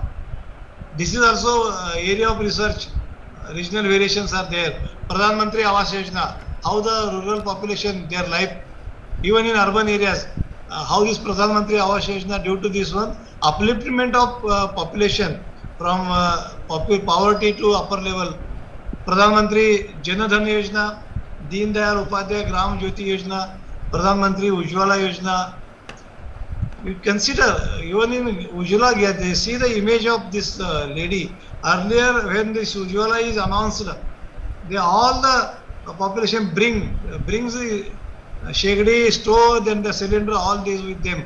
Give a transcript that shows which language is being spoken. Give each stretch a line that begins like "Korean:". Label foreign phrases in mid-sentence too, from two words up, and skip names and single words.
English: This is also area of research. Regional variations are there. Pradhan Mantri Awas Yojana, how the rural population, their life, even in urban areas, how this Pradhan Mantri Awas Yojana, due to this one, upliftment of population from poverty to upper level. Pradhan Mantri Jan Dhan Yojana, Deen Dayal Upadhyay Gram Jyoti Yojana, Pradhan Mantri Ujjwala Yojana. You consider, even in Ujjwala, they see the image of this lady. Earlier, when this Ujjwala is announced, all the population brings the shegdi, stove, then the cylinder, all these with them.